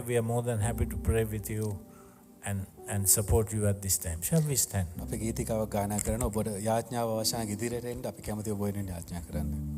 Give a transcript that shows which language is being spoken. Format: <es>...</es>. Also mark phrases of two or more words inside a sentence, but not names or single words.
<en>We are more than happy to pray with you and support you at this time. Shall we stand?</en> <si>අපි ගීතිකාවක් ගායනා කරන ඔබට යාඥාව අවශ්‍ය නම් ඉදිරියට එන්න අපි කැමති ඔබ වෙනුවෙන් යාඥා කරන්න.</si>